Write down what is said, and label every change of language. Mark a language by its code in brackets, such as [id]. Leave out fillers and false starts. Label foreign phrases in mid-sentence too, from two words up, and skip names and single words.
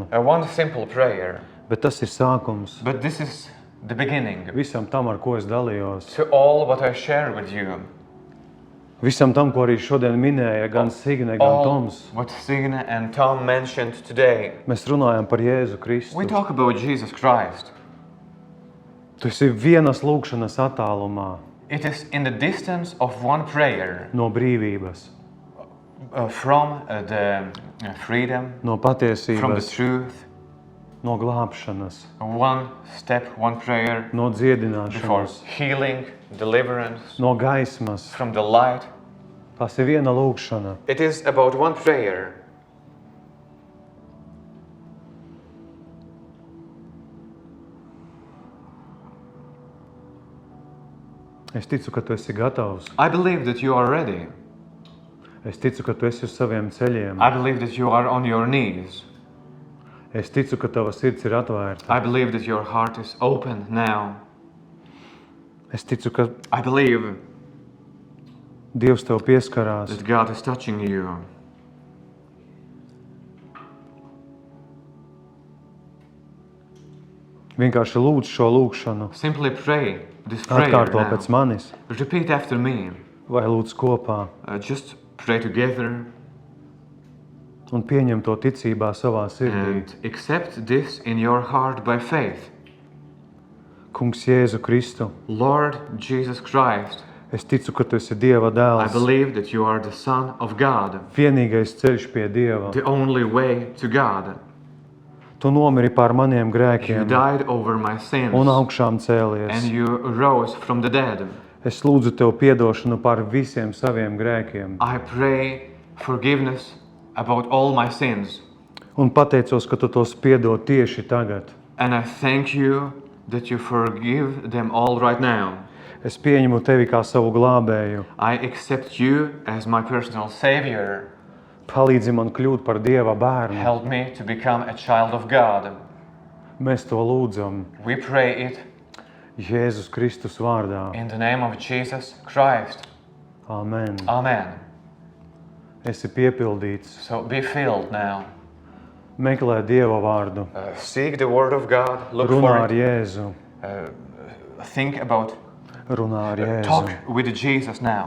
[en] one simple prayer. [lv] Bet tas ir sākums [en] But this is the beginning [lv] visam tam, ar ko es dalījos. [en] to all what I share with you. [lv] Visam tam, ko arī šodien minēja gan Signe, gan [en] All [lv] Toms. [en] what Signe and Tom mentioned today. [lv] Mēs runājam par Jēzu [en] We [lv] Kristu. [en] talk about Jesus Christ. [lv] Tu esi vienas lūgšanas attālumā [en] It is in the distance of one prayer, [lv] no brīvības. [en] from the freedom, [lv] no [en] from the [lv] patiesības, [en] truth. [lv] no glābšanas, [en] One step, one prayer [lv] no [en] before [lv] dziedināšanas, [en] healing, deliverance, [lv] no gaismas. [en] from the light. [lv] Tas ir viena lūkšana. [en] It is about one prayer. [lv] Es ticu, ka tu esi gatavs. [en] I believe that you are ready. [lv] Es ticu, ka tu esi uz saviem ceļiem. [en] I believe that you are on your knees. [lv] Es ticu, ka tava sirds ir atvērta. [en] I believe that your heart is open now. [lv] Es ticu, ka [en] I believe [lv] Dievs tev pieskarās. [en] that God is touching you. [lv] Vienkārši lūdz šo lūkšanu. [en] Simply pray this prayer [lv] Atkārto pēc [en] now. [lv] manis. [en] Repeat after me. [lv] Vai lūdz kopā. [en] Just pray together [lv] Un pieņem to ticībā savā sirdī. [en] and accept this in your heart by faith. [lv] Kungs Jēzu Kristu, [en] Lord Jesus Christ, [lv] es ticu, ka tu esi Dieva [en] I [lv] dēls. [en] believe that you are the Son of God, [lv] Vienīgais ceļš pie Dieva. [en] the only way to God. [lv] Tu nomiri pār maniem [en] You [lv] grēkiem [en] died over my sins [lv] un augšām [en] and [lv] cēlies. [en] you rose from the dead. [lv] Es lūdzu tev piedošanu pār visiem saviem grēkiem. [en] I pray forgiveness about all my sins. [lv] Un pateicos, ka tu tos piedod tieši tagad. [en] And I thank you that you forgive them all right now. [lv] Es pieņemu tevi kā savu glābēju. [en] I accept you as my personal Savior. [lv] Palīdzi man kļūt par Dieva bērnu. [en] Help me to become a child of God. [lv] Mēs to lūdzam [en] We pray it [lv] Jēzus Kristus vārdā. [en] in the name of Jesus Christ. [lv] Amen. [en] Amen. [lv] Esi piepildīts. [en] So be filled now. [lv] Meklē Dieva vārdu. [en] Seek the Word of God. Look [lv] Runā [en] for [lv] ar [en] it. [lv] Jēzu. [en] Think about. [lv] Runā ar [en] Talk [lv] Jēzu. [en] with Jesus now.